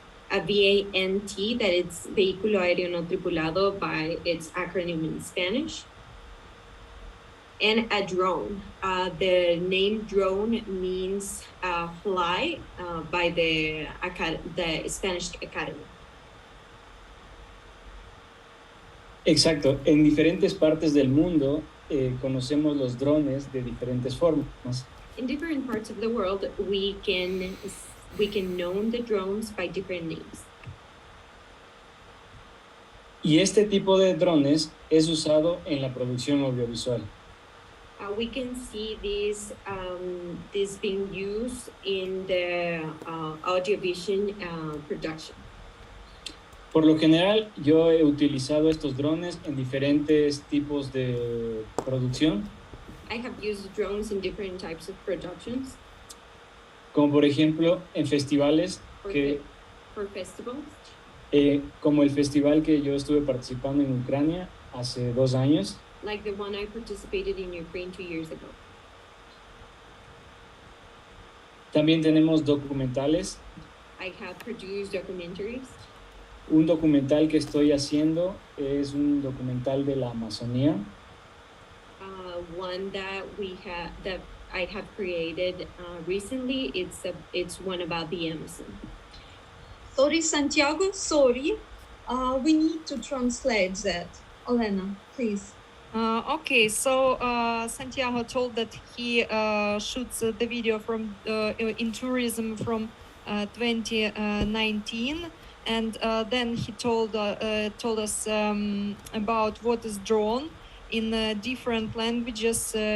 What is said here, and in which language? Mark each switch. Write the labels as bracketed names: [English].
[English] A VANT, that it's [Spanish] vehículo aéreo no tripulado [English] by its acronym in Spanish. And a drone. The name drone means fly by the Spanish Academy. [Spanish] Exacto. En diferentes partes del mundo conocemos los drones de diferentes formas. [English] In different parts of the world, we can know the drones by different names. [Spanish] Y este tipo de drones es usado en la producción audiovisual. [English] We can see this being used in the audiovisual production. [Spanish] Por lo general, yo he utilizado estos drones en diferentes tipos de producción, [English] I have used drones in different types of productions. [Spanish] como por ejemplo en festivales [English] For festivals, [Spanish] como el festival que yo estuve participando en Ucrania hace 2 años. [English] like the one I participated in Ukraine 2 years ago. [Spanish] También tenemos documentales. [English] I have produced documentaries. [Spanish] Un documental que estoy haciendo es un documental de la Amazonía. [English] One that I have created recently. It's one about the Amazon. Sorry, Santiago, sorry. We need to translate that. Olena, please. Okay, so Santiago told that he shoots the video from in tourism from 2019, and then he told us about what is drone in different languages.